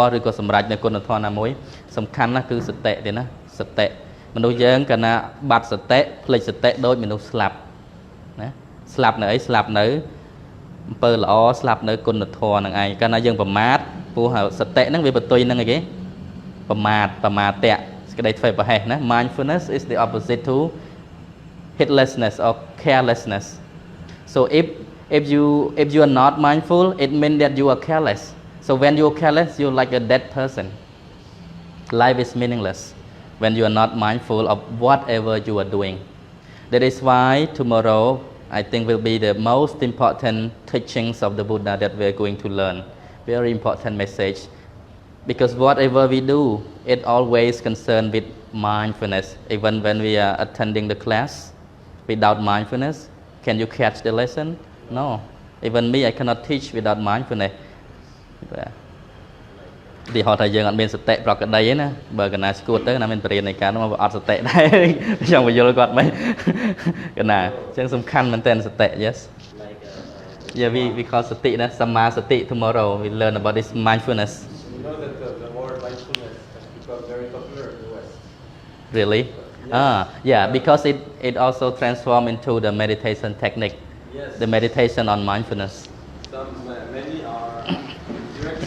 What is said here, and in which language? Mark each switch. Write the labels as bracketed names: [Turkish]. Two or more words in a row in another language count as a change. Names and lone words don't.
[Khmer] ឬក៏សម្រេចនៅគុណធម៌ណាមួយសំខាន់ណាស់គឺសតិទេណាសតិមនុស្សយើងកាលណាបាត់សតិភ្លេចសតិដូចមនុស្សស្លាប់ណាស្លាប់នៅអីស្លាប់នៅអំពើល្អស្លាប់នៅគុណធម៌នឹងឯងកាលណាយើងប្រមាទព្រោះសតិហ្នឹងវាបន្ទុយនឹងអីគេប្រមាទៈសេចក្តីធ្វេសប្រហែសណា [English] mindfulness is the opposite to heedlessness or carelessness. So if you are not mindful, it means that you are careless. So when you are careless, you're like a dead person. Life is meaningless when you are not mindful of whatever you are doing. That is why tomorrow I think will be the most important teachings of the Buddha that we are going to learn. Very important message. Because whatever we do, it always concerned with mindfulness. Even when we are attending the class, without mindfulness, can you catch the lesson? No. Even me, I cannot teach without mindfulness. [Khmer] ទីហោថាយើងអត់មានសតិប្រកដីទេណាបើកណាស្គួតទៅណាមានបរិញ្ញានៃការនោះអត់សតិដែរចង់បញ្យល់គាត់មិនកណាអញ្ចឹងសំខាន់មែនតើសតិ [English] yes yeah we call [Khmer] សតិណាសម្មាសតិ [English] tomorrow we learn about this mindfulness. You know that the word mindfulness has become very popular in the West. Really? Yeah, because it also transform into the meditation technique. Yes. The meditation on mindfulness. Many are directly.